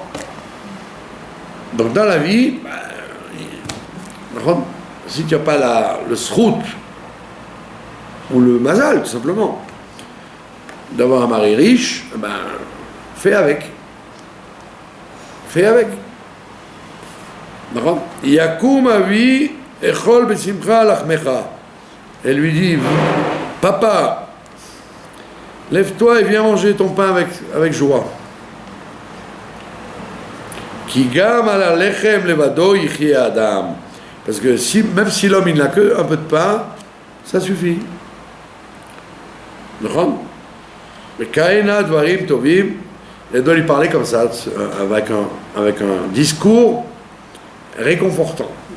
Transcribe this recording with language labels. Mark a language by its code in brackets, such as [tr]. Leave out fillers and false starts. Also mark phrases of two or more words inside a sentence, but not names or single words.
[fr] Donc dans la vie, si tu n'as pas le srout, ou le mazal, tout simplement, d'avoir un mari riche, fais avec. Fais avec. [he] יקום אבי אכול בשמחה לחמך. [fr] Elle lui dit, papa, lève-toi et viens manger ton pain avec joie. [he] כי גם על לחם לבדו יחיה אדם. [fr] Parce que même si l'homme il n'a que un peu de pain, ça suffit. Mais [he] כינה דברים טובים, [fr] elle doit lui parler comme ça, avec un discours réconfortant.